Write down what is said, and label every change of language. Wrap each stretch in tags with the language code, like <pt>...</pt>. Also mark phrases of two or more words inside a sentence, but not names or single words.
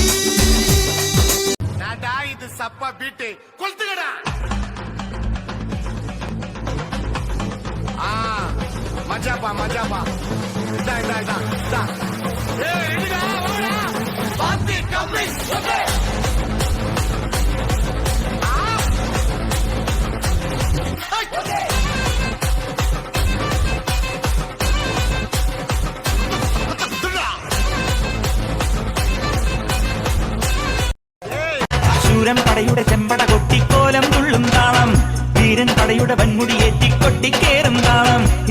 <ta>நாடா இது சப்பா பீட்டு கொளுத்துக்கடா மஜாப்பா மஜாப்பா இதா இதா இதா இதா ஏய் ரெடிடா வாடா பாத்தி கம்ப்ளீட்</ta> <en>okay okay</en> <ml>ശൂരൻ പടയുടെ ചെമ്പട കൊട്ടിക്കോലം തുള്ളും താളം വീരൻ പടയുടെ വൻമുടി ഏറ്റിക്കൊട്ടിക്കേറും താളം ഇത്</ml>